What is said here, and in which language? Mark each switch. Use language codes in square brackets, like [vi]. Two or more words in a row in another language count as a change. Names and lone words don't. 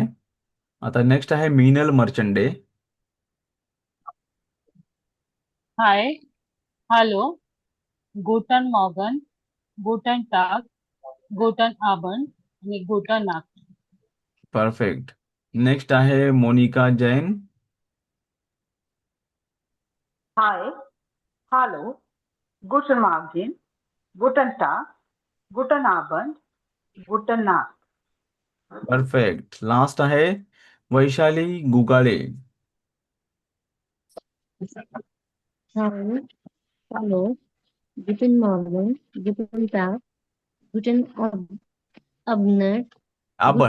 [mr] आता नेक्स्ट आहे मीनल मर्चंडे. [de] Hi, hallo, guten Morgen, guten Tag, guten Abend आणि gute Nacht. [mr] परफेक्ट. नेक्स्ट आहे मोनिका जैन. [de] Hi, hallo, guten Morgen, guten Tag, guten Abend, guten Nacht. [mr] परफेक्ट. लास्ट आहे वैशाली गुगाळे. [de] Hi, hallo, guten Morgen, guten Tag, guten Abend, gut